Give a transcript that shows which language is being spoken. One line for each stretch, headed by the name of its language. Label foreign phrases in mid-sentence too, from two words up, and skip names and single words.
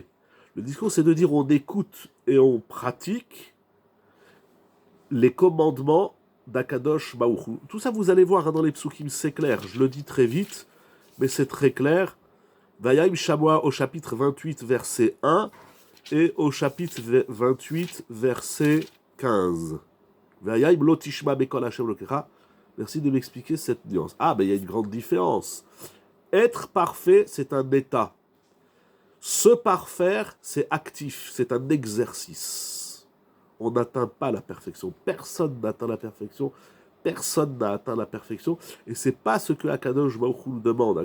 French: Le discours, c'est de dire on écoute et on pratique les commandements d'
Hebrew: הקדוש ברוך הוא.
French: Tout ça, vous allez voir dans les psukim, c'est clair. Je le dis très vite, mais c'est très clair.
Hebrew: והיים שמוע
French: au chapitre 28, verset 1 et au chapitre 28, verset 15.
Hebrew: ויים לא תשמע בקול השם אלוקיך.
French: Merci de m'expliquer cette nuance. Il y a une grande différence. Être parfait, c'est un état. Se parfaire, c'est actif, c'est un exercice. On n'atteint pas la perfection. Personne n'atteint la perfection. Personne n'a atteint la perfection. Et c'est pas ce que
Hebrew: הקדוש ברוך הוא
French: nous demande.